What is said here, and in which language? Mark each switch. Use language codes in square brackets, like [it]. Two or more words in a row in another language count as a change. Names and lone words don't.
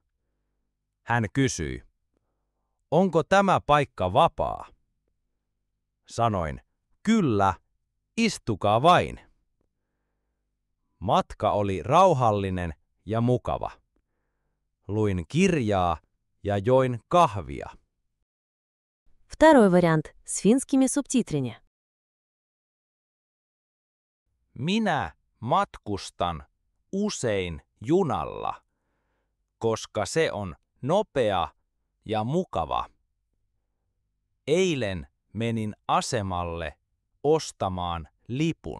[fi] Hän kysyi: "Onko tämä paikka vapaa?" Sanoin: "Kyllä, istukaa vain." Matka oli rauhallinen ja mukava. Luin kirjaa ja join kahvia. [ru] Второй вариант с финскими субтитрами. [fi] Minä matkustan usein junalla, koska se on nopea ja mukava. Eilen menin asemalle ostamaan lipun.